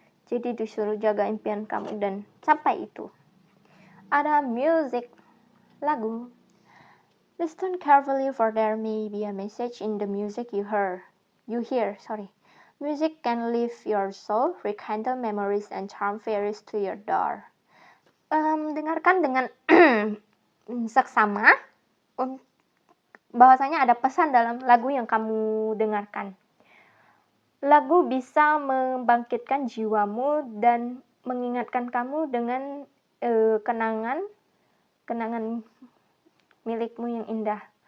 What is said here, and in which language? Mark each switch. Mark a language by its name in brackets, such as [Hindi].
[Indonesian] Jadi disuruh jaga impian kamu dan sampai itu. Ada music, lagu. [English] Listen carefully for there may be a message in the music you hear. Music can lift your soul, rekindle memories, and charm fairies to your door. [Indonesian] Dengarkan dengan seksama, bahwasanya ada pesan dalam lagu yang kamu dengarkan. Lagu bisa membangkitkan jiwamu dan mengingatkan kamu dengan kenangan milikmu yang indah.